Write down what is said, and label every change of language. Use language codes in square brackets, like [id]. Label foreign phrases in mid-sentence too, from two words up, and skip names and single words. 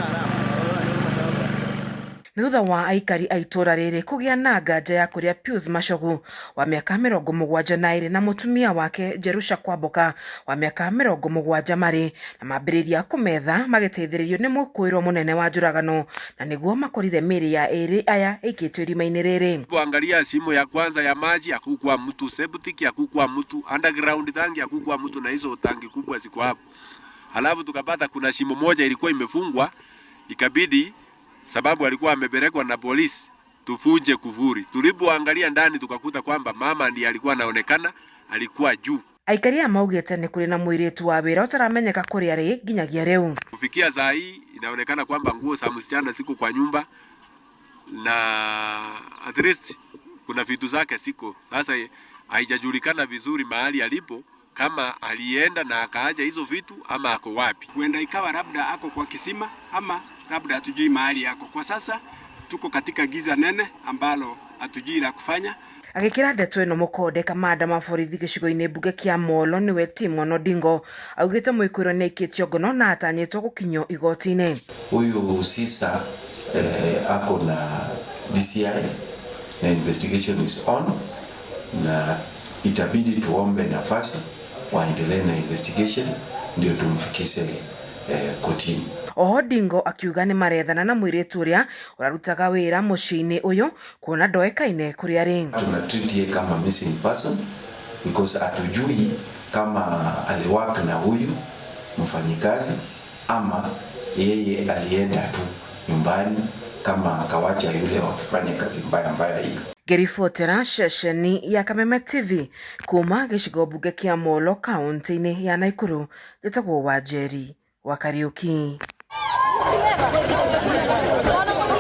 [ki] Nĩ thutha wa aikari a itũra rĩrĩ kũgĩa na nganja ya kũrĩa Pius Machogu wa mĩaka 72 na mũtumia wake Jerusha Kwamboka wa mĩaka 70 marĩ na mambĩrĩria kũmetha magĩteithĩrĩrio nĩ mũkũĩrwo mũnene wa njũragano na nĩguo makorire mĩĩrĩ ya ĩrĩ aya ĩikĩtio irima-inĩ rĩrĩ. [sw] Kuangalia shimo ya kwanza ya maji hakukua mtu, septic hakukua mtu, underground tangi hakukua mtu na hizo tangi kubwa ziko hapo. Halafu tukapata kuna shimo moja ilikuwa imefungwa, ikabidi sababu alikuwa amepelekwa na polisi tuvunje kufuri. Tulipoangalia ndani tukakuta kwamba mama ndiye alikuwa anaonekana, alikuwa juu. [ki] Aikari maugĩte nĩ kũrĩ na mũirĩtu wa wĩra ũtaramenyeka kũrĩa arĩ nginyagia rĩu. [sw] Kufikia saa hii inaonekana kwamba nguo za msichana ziko kwa nyumba na [en] at least [sw] kuna vitu zake siko. Sasa haijajulikana vizuri mahali alipo, kama alienda na akaaja hizo vitu ama ako wapi. Huenda ikawa labda ako kwa kisima ama labda hatujui mahali yako. Kwa sasa tuko katika giza nene ambalo hatujui la kufanya. [ki] Agĩkĩra ndeto ĩno mũkonde kamanda wa borithi gĩcigo-inĩ mbunge kĩa Molo nĩwe Timon Odingo augĩte mũĩkũĩrwo nĩ aikĩtio ngono na atanyĩtwo gũkinyio igoti-inĩ. [sw] Huyu sisa ako na DCI na [en] investigation is on, [sw] na itabidi tuombe nafasi waendelee na investigation ndio tumfikishe kotini. [ki] Odingo akiuga nĩ marethana na mũirĩtu ũrĩa ũrarutaga wĩra mũciĩ-inĩ ũyũ kuona ndoĩkaine kũrĩa arĩ. [sw] Tunatreat yeye kama [en] missing person [sw] because hatujui kama aliwaka na huyu mfanyikazi ama yeye alienda tu nyumbani kama akawacha yule wakifanya kazi mbaya hii. [ki] Ngĩribotera ceceni ya Kameme TV kuma gĩcigo mbunge kĩa Molo kaunti-inĩ ya Naikuru, njĩtagwo Wanjeri wa Kariuki.